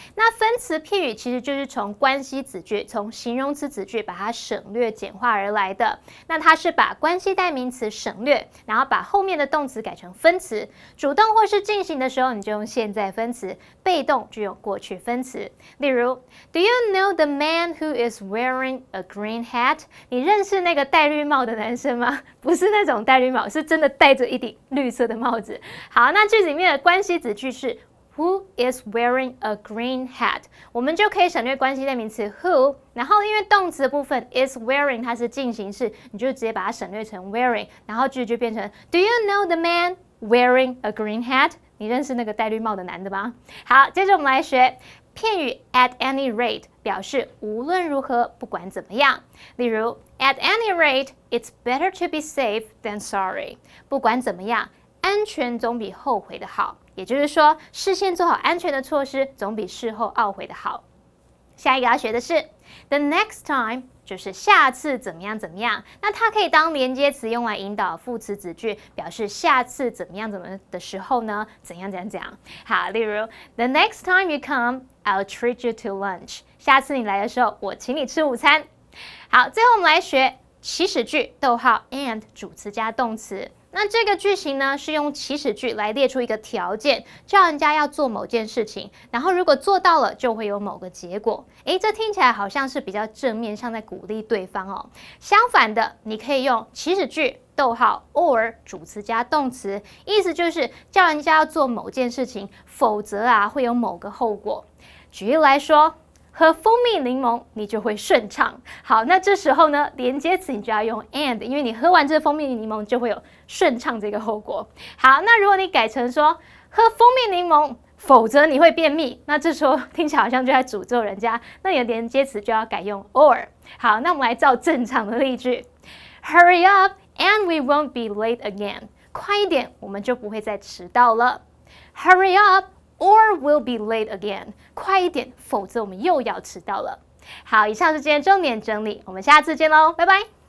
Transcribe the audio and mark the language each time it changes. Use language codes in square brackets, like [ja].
[zh] 那分词片语其实就是从关系子句、从形容词子句把它省略简化而来的。那它是把关系代名词省略，然后把后面的动词改成分词，主动或是进行的时候，你就用现在分词；被动就用过去分词。 [en] 例如 ，Do you know the man who is wearing a green hat？ [zh] 你认识那个戴绿帽的男生吗？不是那种戴绿帽，是真的戴着一顶绿色的帽子。好，那句子里面的关系子句是 [en] Who is wearing a green hat？ [zh] 我们就可以省略关系代名词 who， 然后因为动词的部分 is wearing 它是进行式，你就直接把它省略成 wearing， 然后句子就变成 [en] Do you know the man wearing a green hat？ [zh] 你认识那个戴绿帽的男的吗？好，接着我们来学片语 at any rate， 表示无论如何，不管怎么样。 [en] 例如 At any rate, it's better to be safe than sorry。 [zh] 不管怎么样，安全总比后悔的好。也就是说，事先做好安全的措施，总比事后懊悔的好。下一个要学的是 the next time 就是下次怎么样怎么样。那它可以当连接词用来引导副词子句，表示下次怎么样怎么的时候呢，怎样怎样怎样。 [en] 好，例如 The next time you come, I'll treat you to lunch。 [zh] 下次你来的时候，我请你吃午餐。好，最后我们来学祈使句，逗号 and 主词加动词。那这个句型呢，是用祈使句来列出一个条件，叫人家要做某件事情，然后如果做到了，就会有某个结果。诶，这听起来好像是比较正面，像在鼓励对方哦。相反的，你可以用祈使句，逗号 or 主词加动词，意思就是叫人家要做某件事情，否则啊会有某个后果。举例来说，喝蜂蜜柠檬，你就会顺畅。好，那这时候呢，连接词你就要用 and， 因为你喝完这蜂蜜柠檬就会有顺畅这个后果。好，那如果你改成说喝蜂蜜柠檬，否则你会便秘，那这时候听起来好像就在诅咒人家，那你的连接词就要改用 or。好，那我们来照正常的例句 ： [en] Hurry up and we won't be late again。 [zh] 快一点，我们就不会再迟到了。 [en] Hurry up。Or we'll be late again。 [zh] 快一点，否则我们又要迟到了。好，以上是今天重点整理，我们下次见喽，拜拜。